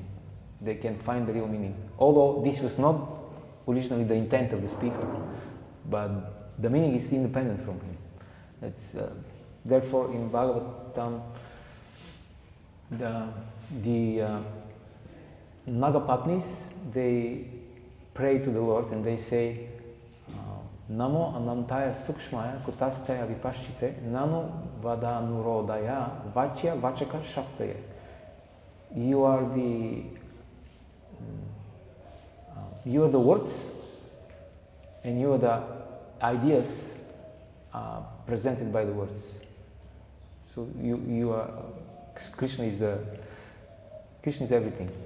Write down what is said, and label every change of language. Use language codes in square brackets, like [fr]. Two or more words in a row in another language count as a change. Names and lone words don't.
[en] They can find the real meaning. Although this was not originally the intent of the speaker, but the meaning is independent from him. Therefore, in Bhagavatam, the Nagapatnis, they pray to the Lord and they say, [sa] Namo Anantaya Sukshmaya Kutastaya Vipashchite Nano Vadanurodaya Vachya Vachaka Shaktaye. [en] You are the words and you are the ideas presented by the words. So you are Krishna is everything.